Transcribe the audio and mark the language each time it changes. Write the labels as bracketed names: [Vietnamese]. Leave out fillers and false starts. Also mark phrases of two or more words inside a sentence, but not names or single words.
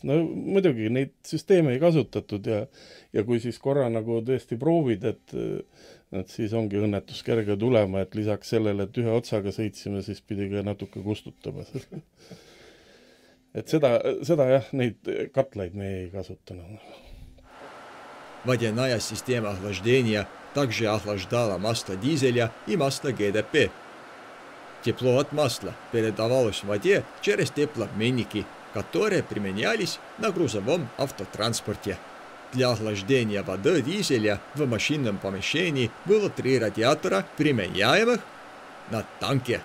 [Estonian] No muidugi neid süsteeme ei kasutatud ja kui siis korra nagu tõesti proovid, et siis ongi õnnetus kerge tulema, et lisaks sellele, et ühe otsaga sõitsime, siis pidi ka natuke kustutama. Et seda jah, neid katlaid me ei kasutanud. [Russian] Водяная система охлаждения также охлаждала масло дизеля и масло ГДП. Тепло от масла передавалось в воде через теплообменники, которые применялись на грузовом автотранспорте. Для охлаждения воды дизеля в машинном помещении было 3 радиатора, применяемых на танке.